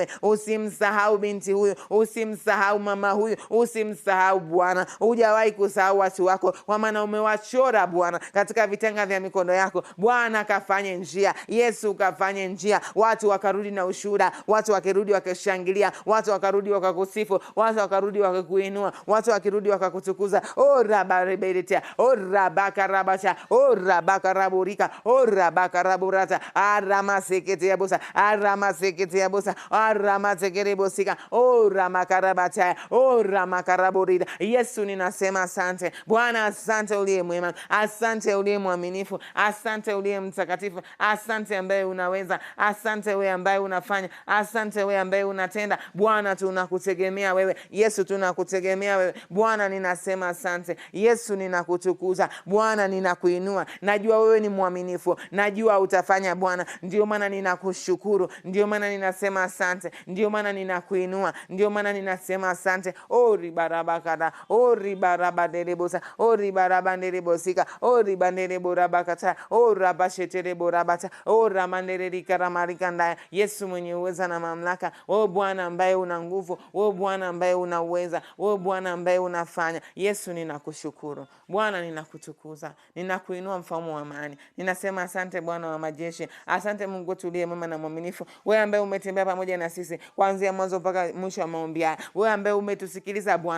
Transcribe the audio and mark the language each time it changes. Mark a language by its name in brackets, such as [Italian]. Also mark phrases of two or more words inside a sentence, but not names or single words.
[Swahili] Usimsahau binti huyu, usimsahau mama huyu, usimsahau Bwana. Hujawahi kusahau watu wako, kwa maana umewachora Bwana katika vitanga vya mikono yako. Bwana kafanye njia, Yesu kafanye njia, watu wakarudi na ushuhuda, watu wakirudi wakishangilia, watu wakarudi wakakusifu, watu wakarudi wakakuinua, watu wakirudi wakakutukuza. Ora bareberetea, ora bakarabacha, ora bakaraburika, ora bakaraburata, arama seketea bosa, arama seketea bosa, arama sekerebosika, ora makarabata, ora makaraburida. Yesu ninasema asante Bwana, asante uliye mwema, asante uliye mwaminifu, asante uliye mtakatifu, asante ambaye unaweza, asante wewe ambaye unafanya, asante wewe ambaye unatenda. Bwana tunakutegemea wewe, Yesu tunakutegemea wewe Bwana, ninasema asante Yesu, ninakutukuza Bwana, ninakuinua. Najua wewe ni mwaminifu, najua utafanya Bwana, ndio maana ninakushukuru, ndio maana ninasema asante, ndio maana ninakuinua, ndio maana ninasema asante. Ori barabakada, ori barabadelebosa, ori barabandelebosika, ori bandeleborakata, ora basheteleborabata, ora mandelerikaramalikanda. Yesu mwenye uweza na mamlaka, wewe Bwana ambaye una nguvu, wewe Bwana ambaye una uweza, wewe Bwana ambaye unafanya. Yesu ninakushukuru Bwana, ninakutukuza, ninakuinua mfalme wa amani. Ninasema asante Bwana wa majeshi, asante Mungu tuliye mwema na mwaminifu, wewe ambaye umetembea pamoja na sisi kuanzia mwanzo mpaka mwisho wa maombi haya, wewe ambaye umetusikiliza Bwana.